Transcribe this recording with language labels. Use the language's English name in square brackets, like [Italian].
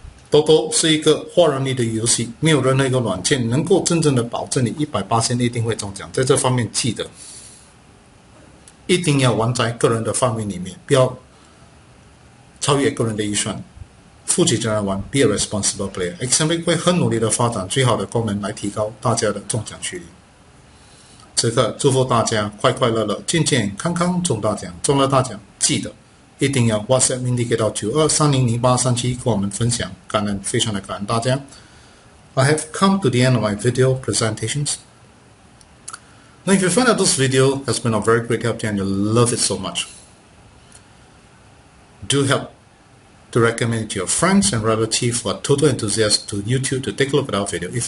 [Chinese] 多多是一个化人力的游戏，没有任何一个软件能够真正的保证你100%一定会中奖。在这方面记得一定要玩在个人的范围里面，不要超越个人的预算。负起责任玩 ， [English] Be a responsible player。 [Chinese] Xambric 会很努力的发展最好的功能来提高大家的中奖几率。此刻祝福大家快快乐乐、健健康康中大奖，中了大奖记得一定要 WhatsApp indicate 到92300837跟我们分享，感恩，非常的感恩大家。 [English] I have come to the end of my video presentations. Now, if you find that this video has been of very great help to you and you love it so much, do help to recommend it to your friends and relatives who are Toto enthusiasts to YouTube to take a look at our video.